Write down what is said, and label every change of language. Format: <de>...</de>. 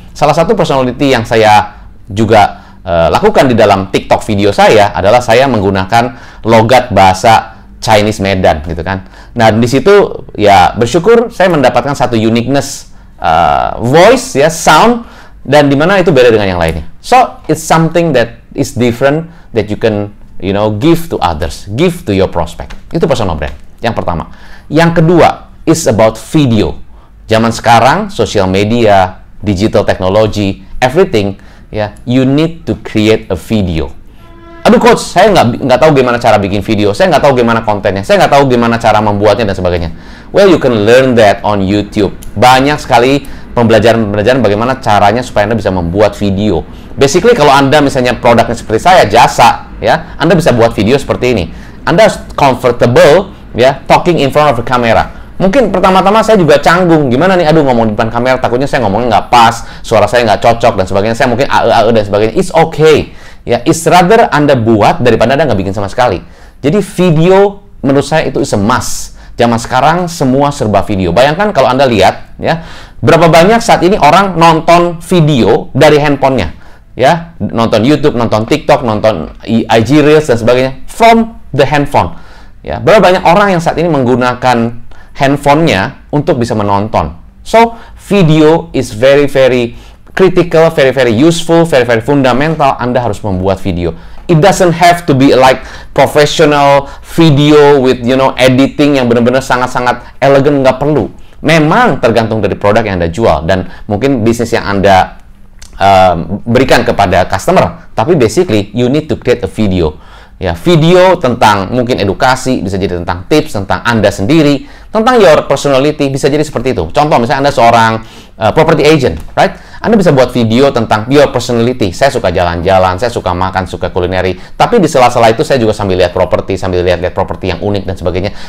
<id>Salah satu personality yang saya juga lakukan di dalam TikTok video saya adalah saya menggunakan logat bahasa Chinese Medan gitu kan. Nah, di situ ya bersyukur saya mendapatkan satu uniqueness voice ya, sound, dan dimana itu beda dengan yang lainnya.</id> <en>So, it's something that is different that you can give to others, give to your prospect.</en> <id>Itu personal brand. Yang pertama. Yang kedua</id> <en>is about video.</en> <id>Zaman sekarang,</id> <en>social media, digital technology, everything, ya, you need to create a video.</en> <id>Aduh coach, saya nggak tahu gimana cara bikin video, saya nggak tahu gimana kontennya, saya nggak tahu gimana cara membuatnya dan sebagainya.</id> <en>Well, you can learn that on YouTube.</en> <id>Banyak sekali pembelajaran bagaimana caranya supaya Anda bisa membuat video. Basically, kalau Anda misalnya produknya seperti saya, jasa, ya, Anda bisa buat video seperti ini.</id> <en>Anda comfortable, ya, talking in front of the camera.</en> <id>Mungkin pertama-tama saya juga canggung, gimana nih, aduh ngomong di depan kamera, takutnya saya ngomongnya nggak pas, suara saya nggak cocok dan sebagainya, saya mungkin dan sebagainya.</id> <en>It's okay,</en> <id>ya,</id> <en>it's rather</en> <id>Anda buat daripada Anda nggak bikin sama sekali. Jadi video menurut saya itu</id> <en>is a must.</en> <id>Zaman sekarang semua serba video. Bayangkan kalau Anda lihat, ya, berapa banyak saat ini orang nonton video dari handphonenya, ya, nonton YouTube, nonton TikTok, nonton IG Reels dan sebagainya</id> <en>from the handphone.</en> <id>Ya, berapa banyak orang yang saat ini menggunakan handphonenya untuk bisa menonton.</id> <en>So, video is very, very critical, very, very useful, very, very fundamental.</en> <id>Anda harus membuat video.</id> <en>It doesn't have to be like professional video with,</en> <id>editing yang benar-benar sangat-sangat elegan, nggak perlu. Memang tergantung dari produk yang Anda jual dan mungkin bisnis yang Anda berikan kepada customer. Tapi</id> <en>basically, you need to create a video.</en> <id>Ya, video tentang mungkin edukasi, bisa jadi tentang tips, tentang Anda sendiri, tentang</id> <en>your personality,</en> <id>bisa jadi seperti itu. Contoh, misalnya Anda seorang property agent, right? Anda bisa buat video tentang</id> <en>your personality.</en> <id>Saya suka jalan-jalan, saya suka makan, suka kulineri. Tapi di sela-sela itu saya juga sambil lihat properti, sambil lihat properti yang unik dan sebagainya.</id>